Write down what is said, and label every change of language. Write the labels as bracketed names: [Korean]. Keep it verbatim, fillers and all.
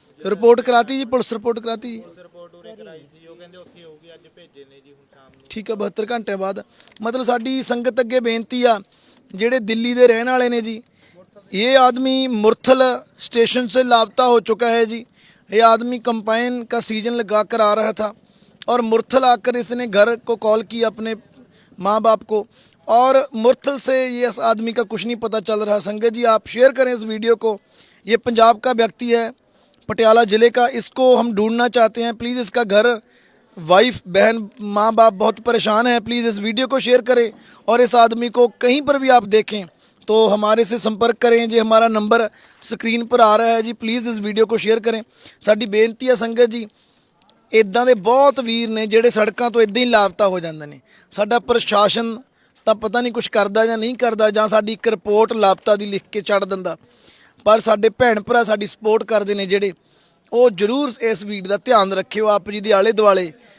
[Punjabi] Report ਕਰਾਤੀ ਜੀ, police report ਕਰਾਤੀ ਜੀ। Report ਉਰੇ ਕਰਾਈ ਸੀ, ਉਹ ਕਹਿੰਦੇ ਉੱਥੇ ਹੋਊਗੀ, ਅੱਜ ਭੇਜੇ ਨੇ ਜੀ ਹੁਣ ਸ਼ਾਮ ਨੂੰ। ਠੀਕ ਹੈ, ਬਹੱਤਰ ਘੰਟੇ ਬਾਅਦ। ਮਤਲਬ ਸਾਡੀ ਸੰਗਤ ਅੱਗੇ ਬੇਨਤੀ ਆ, ਜਿਹੜੇ ਦਿੱਲੀ ਦੇ ਰਹਿਣ ਵਾਲੇ ਨੇ ਜੀ, ਇਹ ਆਦਮੀ [Hindi] मुरथल स्टेशन से लापता हो चुका है जी। ये आदमी कंपाइन का सीजन लगा कर आ रहा था और मुरथल आकर इसने घर को कॉल किया अपने माँ बाप को, और मुरथल से ये इस आदमी का कुछ नहीं पता चल रहा। संगत जी आप शेयर करें इस वीडियो को। ये पंजाब का व्यक्ति है, पटियाला ज़िले का। इसको हम ढूंढना चाहते हैं। प्लीज़ इसका घर, वाइफ, बहन, माँ बाप बहुत परेशान हैं। प्लीज़ इस वीडियो को शेयर करें और इस आदमी को कहीं पर भी आप देखें तो हमारे से संपर्क करें जी। हमारा नंबर स्क्रीन पर आ रहा है जी। प्लीज़ इस वीडियो को शेयर करें। [Punjabi] साड़ी बेनती है संगत जी, ਇੱਦਾਂ ਦੇ ਬਹੁਤ ਵੀਰ ਨੇ ਜਿਹੜੇ ਸੜਕਾਂ ਤੋਂ ਇੱਦਾਂ ਹੀ ਲਾਪਤਾ ਹੋ ਜਾਂਦੇ ਨੇ। ਸਾਡਾ ਪ੍ਰਸ਼ਾਸਨ ਤਾਂ ਪਤਾ ਨਹੀਂ ਕੁਝ ਕਰਦਾ ਜਾਂ ਨਹੀਂ ਕਰਦਾ, ਜਾਂ ਸਾਡੀ ਇੱਕ ਰਿਪੋਰਟ ਲਾਪਤਾ ਦੀ ਲਿਖ ਕੇ ਛੱਡ ਦਿੰਦਾ, ਪਰ ਸਾਡੇ ਭੈਣ ਭਰਾ ਸਾਡੀ ਸਪੋਰਟ ਕਰਦੇ ਨੇ ਜਿਹੜੇ, ਉਹ ਜ਼ਰੂਰ ਇਸ ਵੀਰ ਦਾ ਧਿਆਨ ਰੱਖਿਓ ਆਪ ਜੀ ਦੇ ਆਲੇ ਦੁਆਲੇ।